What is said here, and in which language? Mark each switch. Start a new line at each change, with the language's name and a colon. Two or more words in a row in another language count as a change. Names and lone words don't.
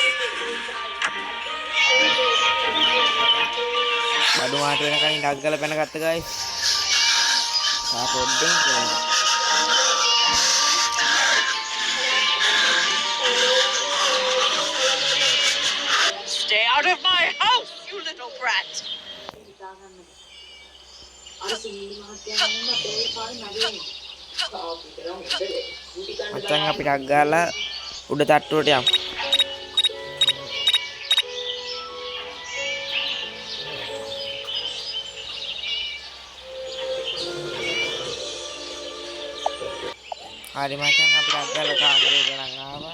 Sinhala: බඩු මාට වෙනකන් ඩග් ගාලා පැන ගත්ත ගයිස්. පොඩ්ඩෙන් කරනවා.
English: Stay out of my house, you little brat.
Sinhala: මචං අපි ඩග් ගාලා උඩ තට්ටුවට යමු. හරි මචං අපි ඩග් ගාලා කාමරේට නම් ආවා.